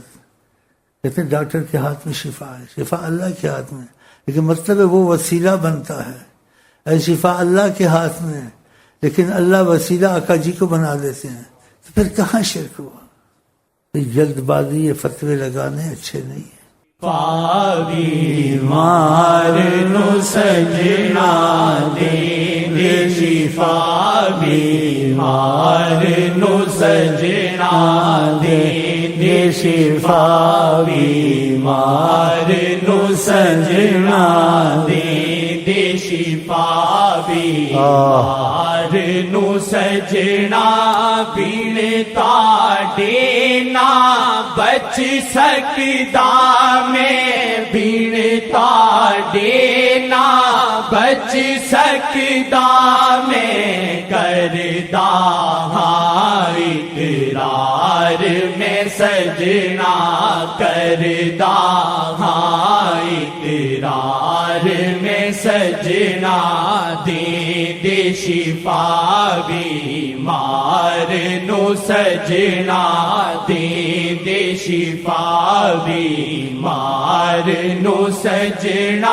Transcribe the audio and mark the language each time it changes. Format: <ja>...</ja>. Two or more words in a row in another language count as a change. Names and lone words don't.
<ur>کہتے ہیں ڈاکٹر کے ہاتھ میں شفا ہے، شفا اللہ کے ہاتھ میں، لیکن مطلب ہے وہ وسیلہ بنتا ہے. شفا اللہ کے ہاتھ میں ہے، لیکن اللہ وسیلہ آقا جی کو بنا دیتے ہیں، تو پھر کہاں شرک ہوا؟ جلد بازی یہ فتوے لگانے اچھے نہیں ہیں.</ur> <pa>بیمار نو سجنا دے دے شفا بیمار نو سجنا دے دے شفا بیمار نو سجنا دے دے شفا بیمار نو سجنا بین تاڑے نہ بچ سکدا میں بین تاڑے نہ بچ سکدا میں کردا ہاں اقرار میں سجنا کردا ہاں اقرار میں سجنا دے دے شفا بیمار نو سجنا دے دے شفا بیمار نو سجنا</pa>